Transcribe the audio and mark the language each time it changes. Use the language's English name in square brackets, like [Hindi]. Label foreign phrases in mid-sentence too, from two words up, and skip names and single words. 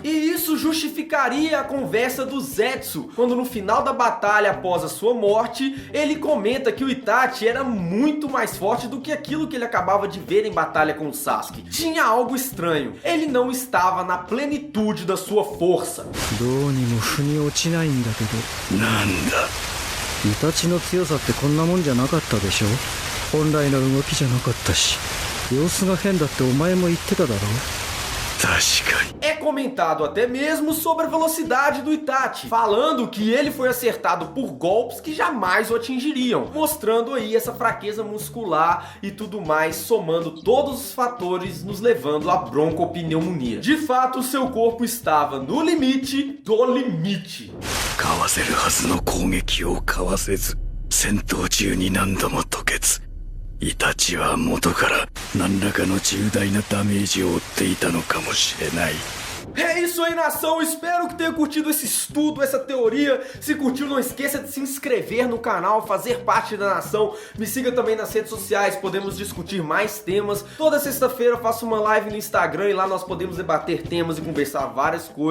[Portuguese] E isso justificaria a conversa do Zetsu, quando no final da batalha após a sua morte, ele comenta que o Itachi era muito mais forte do que aquilo que ele acabava de ver em batalha com o Sasuke. Tinha algo estranho, ele não estava na plenitude da sua força. [Japanese] どうにも腑に落ちないんだけど。なんだ。イタチの強さってこんなもんじゃなかったでしょ。本来の動きじゃなかったし、様子が変だってお前も言ってただろ。 [Portuguese] É comentado até mesmo sobre a velocidade do Itachi, falando que ele foi acertado por golpes que jamais o atingiriam, mostrando aí essa fraqueza muscular e tudo mais, somando todos os fatores nos levando à broncopneumonia. De fato, seu corpo estava no limite do limite. [Japanese] かわせるはずの攻撃をかわせず、戦闘中に何度も吐血。イタチは元から何らかの重大なダメージを負っていたのかもしれない。 [Portuguese] É isso aí, nação, espero que tenha curtido esse estudo, essa teoria. Se curtiu, não esqueça de se inscrever no canal, fazer parte da nação. Me siga também nas redes sociais, podemos discutir mais temas. Toda sexta-feira eu faço uma live no Instagram e lá nós podemos debater temas e conversar várias coisas.